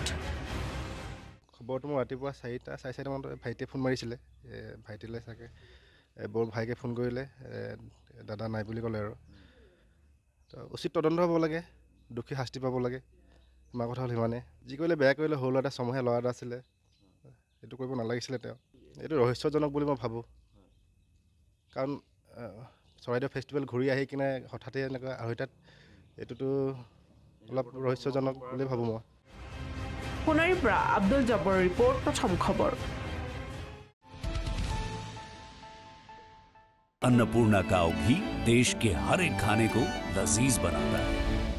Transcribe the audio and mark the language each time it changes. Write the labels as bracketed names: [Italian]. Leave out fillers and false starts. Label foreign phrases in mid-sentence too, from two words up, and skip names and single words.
[Assamese] খবৰটো মই ৰাতিপুৱা 4:30 মানত ভাইটিয়ে ফোন মাৰিছিলে ভাইটিলৈ চাগে বৰ ভাইকে ফোন কৰিলে দাদা নাই বুলি ক'লে আৰু তো উচিত তদন্ত হ'ব লাগে দুখী শাস্তি পাব লাগে আমাৰ কথা হ'ল সিমানে যি কৰিলে বেয়া কৰিলে সৰু ল'ৰা এটা সমহীয়া ল'ৰা এটা আছিলে এইটো কৰিব নালাগিছিলে তেওঁ এইটো ৰহস্যজনক বুলি মই ভাবোঁ কাৰণ চৰাইদেউ ফেষ্টিভেল ঘূৰি আহি কিনে হঠাতে এনেকুৱা আঢ়ৈটাত এইটোতো অলপ ৰহস্যজনক বুলি ভাবোঁ মই সোণাৰীৰ পৰা আব্দুল জব্বাৰৰ ৰিপৰ্ট প্ৰথম খবৰ [Hindi] अन्नपूर्णा काव घी देश के हर एक खाने को लजीज बनाता है।